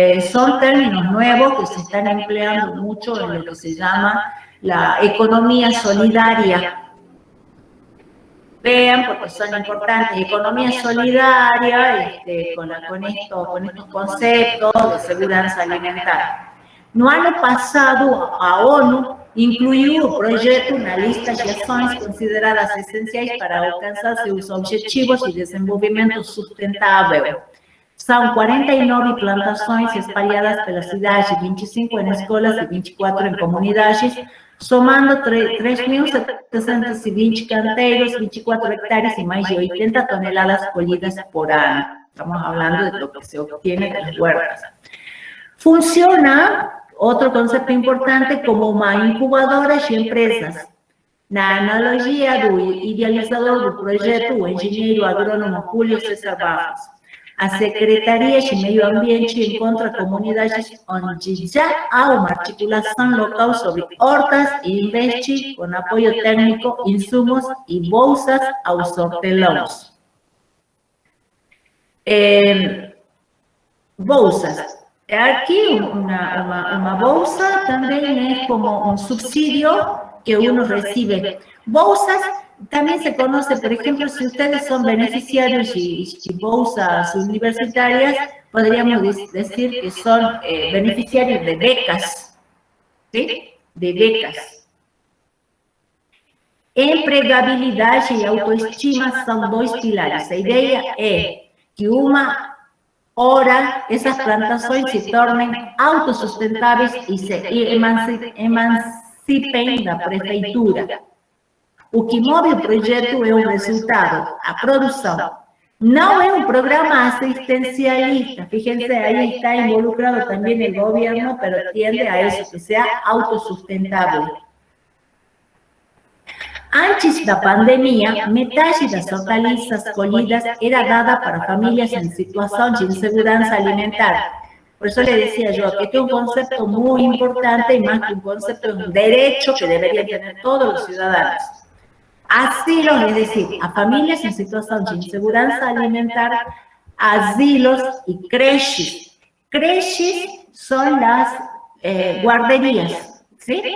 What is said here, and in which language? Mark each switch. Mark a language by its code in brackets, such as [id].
[es] Son términos nuevos que se están empleando mucho en lo que se llama la economía solidaria. Vean, porque son importantes. Economía solidaria, con estos conceptos de seguridad alimentaria. [pt] No ano passado, a ONU incluiu o projeto na lista de ações consideradas essenciais para alcançar seus objetivos de desenvolvimento sustentável. São 49 plantações espalhadas pela cidade, 25 em escolas e 24 em comunidades, somando 3.720 canteiros, 24 hectares e mais de 80 toneladas colhidas por ano. Estamos falando [es] de lo que se obtiene de las huertas. [pt] Funciona, [es] otro concepto importante, [pt] como uma incubadora de empresas. Na analogia do idealizador do projeto, o engenheiro agrônomo Júlio César Barros, a Secretaria de Meio Ambiente encontra comunidades onde já há uma articulação local sobre hortas e investe com apoio técnico, insumos e bolsas aos hortelãos. Bolsas. [es] Aquí una bolsa también es como un subsidio que uno recibe. Bolsas también se conoce, por ejemplo, si ustedes son beneficiarios de bolsas universitarias, podríamos decir que son beneficiarios de becas, ¿sí? De becas. [pt] Empregabilidade e autoestima são 2 pilares. A ideia é que uma hora essas plantações se tornem autossustentáveis e se emancipem da prefeitura. O que move o projeto é o resultado, a produção. Não é um programa assistencialista. [es] Fíjense, [pt] aí está involucrado também o governo, mas tiende a isso, que seja autossustentável. Antes da pandemia, metade das hortaliças colhidas era dada para famílias em situação de insegurança alimentar. [es] Por isso, le decía yo que este es un concepto muy importante y más que un concepto, es un derecho que deberían tener todos los ciudadanos. Asilos, es decir, a familias en situación de [pt] inseguranza alimentar, [es] asilos y creches. Creches son las guarderías, ¿sí?